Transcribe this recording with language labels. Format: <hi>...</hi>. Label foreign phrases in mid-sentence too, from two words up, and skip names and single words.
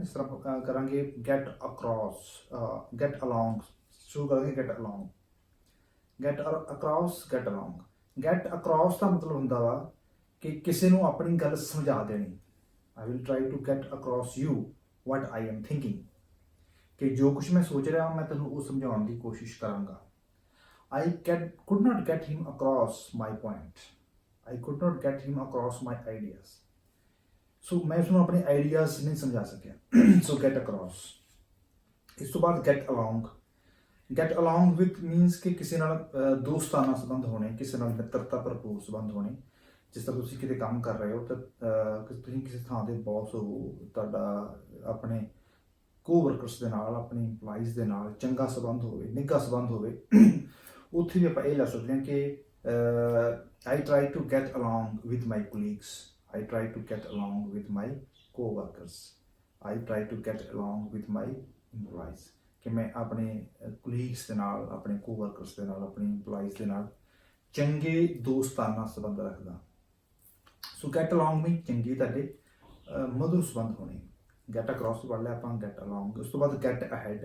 <pa>ਜਿਸ ਤਰ੍ਹਾਂ ਕਰਾਂਗੇ</pa> <en>get across, get along,</en> <pa>ਸ਼ੁਰੂ ਕਰਾਂਗੇ</pa> <en>get along, get across, get along. get across</en> <pa>ਦਾ ਮਤਲਬ ਹੁੰਦਾ ਵਾ ਕਿ ਕਿਸੇ ਨੂੰ ਆਪਣੀ ਗੱਲ ਸਮਝਾ ਦੇਣੀ।</pa> <en>I will try to get across you what I am thinking,</en> <pa>ਕਿ ਜੋ ਕੁਝ ਮੈਂ ਸੋਚ ਰਿਹਾ ਮੈਂ ਤੈਨੂੰ ਉਹ ਸਮਝਾਉਣ ਦੀ ਕੋਸ਼ਿਸ਼ ਕਰਾਂਗਾ।</pa> <en>ਆਈ could not get him across my point. I could not get him across my ideas.</en> <pa>ਸੋ ਮੈਂ ਉਸਨੂੰ ਆਪਣੇ ਆਈਡੀਆਜ਼ ਨਹੀਂ ਸਮਝਾ ਸਕਿਆ। ਸੋ</pa> <en>get across.</en> <pa>ਇਸ ਤੋਂ ਬਾਅਦ</pa> <en>get along. get along with means</en> <pa>ਕਿ ਕਿਸੇ ਨਾਲ ਦੋਸਤਾਨਾ ਸੰਬੰਧ ਹੋਣੇ, ਕਿਸੇ ਨਾਲ ਮਿੱਤਰਤਾ ਭਰਪੂਰ ਸੰਬੰਧ ਹੋਣੇ। ਜਿਸ ਤਰ੍ਹਾਂ ਤੁਸੀਂ ਕਿਤੇ ਕੰਮ ਕਰ ਰਹੇ ਹੋ ਤਾਂ ਤੁਸੀਂ ਕਿਸੇ ਥਾਂ ਦੇ ਬੌਸ ਹੋ, ਤੁਹਾਡਾ ਆਪਣੇ ਕੋ-ਵਰਕਰਸ ਦੇ ਨਾਲ, ਆਪਣੇ ਇੰਪਲਾਈਜ਼ ਦੇ ਨਾਲ ਚੰਗਾ ਸੰਬੰਧ ਹੋਵੇ, ਨਿੱਘਾ ਸੰਬੰਧ ਹੋਵੇ, ਉੱਥੇ ਵੀ ਆਪਾਂ ਇਹ ਲੈ ਸਕਦੇ ਹਾਂ ਕਿ</pa> <en>I try to get along with my colleagues, I try to get along with my co-workers, I try to get along with my employees,</en> <pa>ਕਿ ਮੈਂ ਆਪਣੇ ਕੋਲੀਗਸ ਦੇ ਨਾਲ, ਆਪਣੇ co-workers ਦੇ ਨਾਲ, ਆਪਣੇ ਇੰਪਲਾਈਜ਼ ਦੇ ਨਾਲ ਚੰਗੇ ਦੋਸਤਾਨਾ ਸੰਬੰਧ ਰੱਖਦਾ। ਸੋ</pa> <en>get along mean</en> <pa>ਚੰਗੇ ਤੁਹਾਡੇ ਮਧੁਰ ਸੰਬੰਧ ਹੋਣੇ।</pa> <en>get across</en> <pa>ਤੋਂ ਪੜ੍ਹ ਲਿਆ ਆਪਾਂ,</pa> <en>get along.</en> <pa>ਉਸ ਤੋਂ ਬਾਅਦ</pa> <en>get ahead.</en>